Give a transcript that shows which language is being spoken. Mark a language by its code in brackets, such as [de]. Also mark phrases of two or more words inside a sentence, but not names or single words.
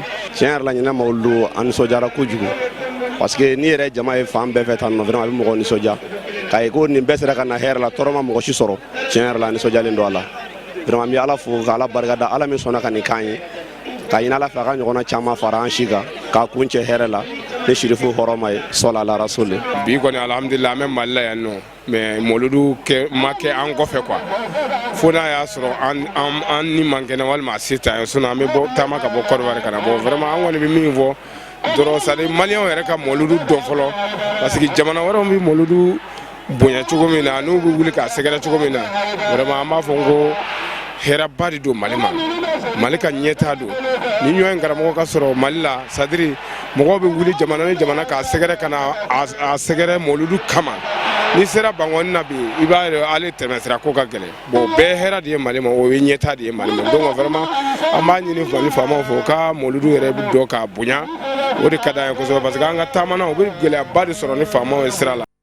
[bm] Tiɲɛ yɛrɛ la ɲinɛ mawuludu an nisɔndiyara kojugu [fr] parce que [bm] ni yɛrɛ jama ye fan bɛɛ fɛ tan nɔ vraiment a bɛ mɔgɔ nisɔndiya k'a ye ko nin bɛɛ sera ka na hɛrɛ la tɔɔrɔ ma mɔgɔ si sɔrɔ tiɲɛ yɛrɛ la nisɔndiyalen don a la vraiment n bɛ ala fo ka ala barika da ala min sɔnna ka nin k'an ye k'a ɲini ala fɛ a ka ɲɔgɔnna caman fara an si kan k'a kun cɛ hɛrɛ la ne Sherifu hɔrɔma ye sɔla ala rasuli. Bi kɔni alhamdulillah an bɛ Mali la yan nɔ mais mawuludu ma kɛ an kɔfɛ quoi fo n'a y'a sɔrɔ an ni man kɛnɛ walima a se t'an ye sinon an bɛ bɔ taama ka bɔ Côte d'Ivoire ka na bɔ vraiment an kɔni bɛ min fɔ dɔrɔn [fr] c'est à dire [bm] maliyɛnw yɛrɛ ka mawuludu dɔn fɔlɔ [fr] parce que [bm] jamana wɛrɛw bɛ mawuludu bonya cogo min na n'u bɛ wuli k'a sɛgɛrɛ cogo min na vraiment an b'a fɔ ko hɛrɛba de don Mali ma Mali ka ɲɛtaa don ni ɲɔgɔn in karamɔgɔ ka sɔrɔ Mali la [fr] c'est à dire [bm] mɔgɔw bɛ wuli jamana ni jamana k'a sɛgɛrɛ ka na a sɛgɛrɛ mawuludu kama ni sera bangɔni na bi i b'a ye ale tɛmɛsira ko ka gɛlɛn bon bɛɛ hɛrɛ de ye Mali ma o ye ɲɛtaa de ye Mali ma donc vraiment an b'a ɲini Mali faamaw fɛ u ka mawuludu yɛrɛ bɛ dɔn k'a bonya o de ka d'an ye kosɛbɛ [fr] parce que [bm] an ka taamana u bɛ gɛlɛyaba de sɔrɔ ni faamaw ye sira la.